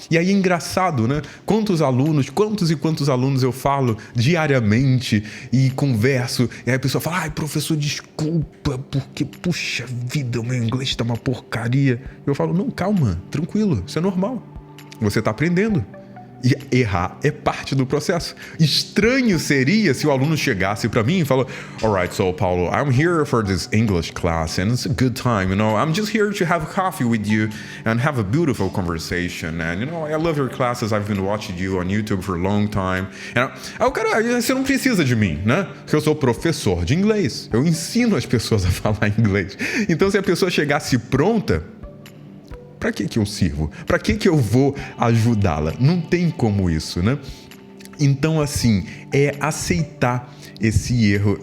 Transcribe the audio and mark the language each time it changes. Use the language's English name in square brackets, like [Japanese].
[Portuguese] E aí é engraçado, né? Quantos e quantos alunos eu falo diariamente e converso, e aí a pessoa fala: ai, professor, desculpa, porque, puxa vida, o meu inglês tá uma porcaria. Eu falo: não, calma, tranquilo, isso é normal. Você tá aprendendo. E errar é parte do processo. Estranho seria se o aluno chegasse para mim e falou: [English] alright, so Paulo, I'm here for this English class and it's a good time, you know, I'm just here to have coffee with you and have a beautiful conversation and, you know, I love your classes, I've been watching you on YouTube for a long time. [Portuguese] Aí o cara: você não precisa de mim, né? Porque eu sou professor de inglês, eu ensino as pessoas a falar inglês. Então, se a pessoa chegasse pronta, para que eu sirvo? Para que eu vou ajudá-la? Não tem como isso, né? Então, assim, é aceitar esse erro.